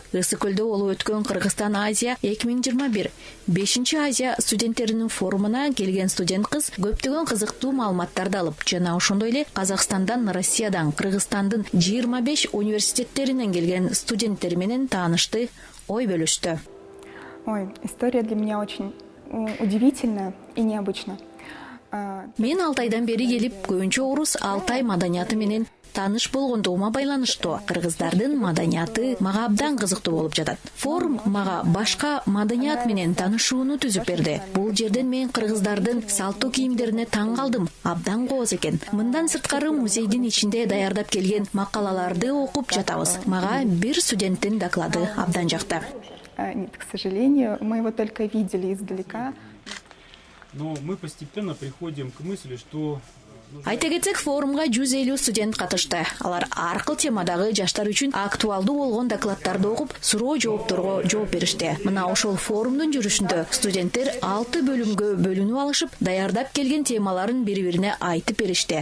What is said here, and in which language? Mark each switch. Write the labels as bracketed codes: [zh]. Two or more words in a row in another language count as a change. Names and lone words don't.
[ky] Ысык көлдө болуп өткөн Кыргызстан Азия 2021 5 Азия студенттеринин форумуна келген студент кыз көптөгөн кызыктуу маалыматтарды алып, жана ошондой эле Казакстандан, Россиядан, Кыргызстандын 25 университеттеринен келген студенттер менен таанышты, ой бөлүштү. [ru] Ой, история для меня очень удивительная и необычна. [ky] Мен Алтайдан бери келип, көбүнчө орус Алтай маданияты менен таныш болгондугума байланыштуу. Кыргыздардын маданияты мага абдан кызыктуу болуп жатат. Форум мага башка маданият менен таанышууну түзүп берди. Бул жерден мен кыргыздардын салттуу кийимдерине таң калдым. Абдан кооз экен. Мындан сырткары музейдин ичинде даярдап келген макалаларды окуп жатабыз. Мага бир студенттин доклады абдан жакты. [ru] Нет, к сожалению, мы его только видели издалека. Но мы постепенно приходим к мысли, что... [ky] Айта кетсек, форумга 150 студент катышты. Алар ар кыл темадагы жаштар үчүн актуалдуу болгон докладдарды окуп, суроо жоопторго жооп беришти. Мына ошол форумдун жүрүшүндө студенттер 6 бөлүмгө бөлүнүп алышып, даярдап келген темаларын бири-бирине айтып беришти.